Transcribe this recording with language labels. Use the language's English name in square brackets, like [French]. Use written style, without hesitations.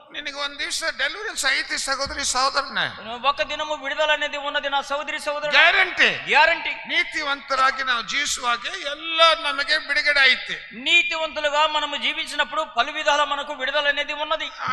[Kannada] ನಿನಗೆ ಒಂದು ದಿವಸ ಡೆಲಿವರೆನ್ಸ್ ಐತಿ ಸಹೋದರಿ ಸಹೋದರನೇ. [Telugu] ఒక దినము విడుదల అనేది ఉన్నది నా సహోదరి సహోదరుడు. [Kannada] ಗ್ಯಾರಂಟಿ. ನೀತಿವಂತರಾಗಿ ನಾವು ಜೀವಿಸುವಾಗ ಎಲ್ಲ ನಮಗೆ ಬಿಡುಗಡೆ ಐತಿ. [Telugu] నీతివంతులుగా మనము జీవించినప్పుడు పలు విధాల మనకు విడుదల అనేది ఉన్నది.